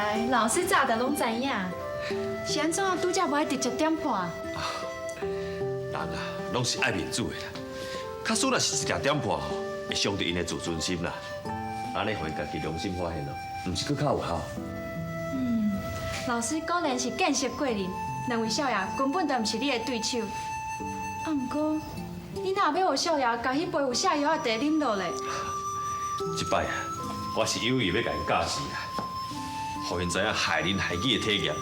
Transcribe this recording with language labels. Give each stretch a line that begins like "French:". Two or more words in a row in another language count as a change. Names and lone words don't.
Min Nan Chinese: 老师早就拢知影，是安怎拄则无爱直接点破？人啊，拢是爱面子的啦。假使若是直接点破吼，会伤着因的自尊心啦。安尼互伊家己良心发现咯，毋是佫较有效。老师果然是见识过人，两位少爷根本就毋是你的对手。啊，毋过你若要互少爷甲迄杯有下药的茶啉落咧？即摆啊，我是有意要甲因教示啦，互因知影害人害己的体验啊。